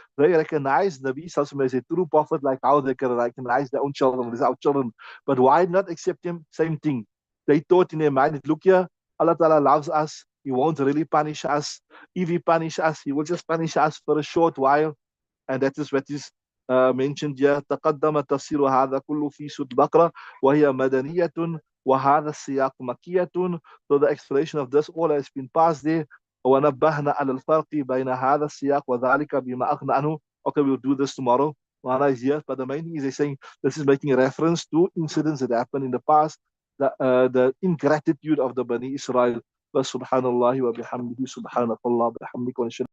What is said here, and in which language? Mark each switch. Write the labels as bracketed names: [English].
[English] They recognize Nabi Sallallahu Alaihi Wasallam as a true prophet, like how they can recognize their own children, these our children. But why not accept him? Same thing. They thought in their mind, look here, Allah Ta'ala loves us. He won't really punish us. If He punish us, He will just punish us for a short while. And that is what is mentioned here. [Arabic] تقدم تفسير هذا كله في سورة البقرة وهي مدنية وهذا السياق مكية. [English] So the explanation of this all has been passed there. [Arabic] ونبهنا على الفرق بين هذا السياق وذلك بما أغنى عنه. [English] Okay, we'll do this tomorrow. Mana is here, but the main thing is they're saying this is making a reference to incidents that happened in the past, the ingratitude of the Bani Israel. [Arabic] Subhanallah wa bihamdihi, subhanakallah bihamdika wa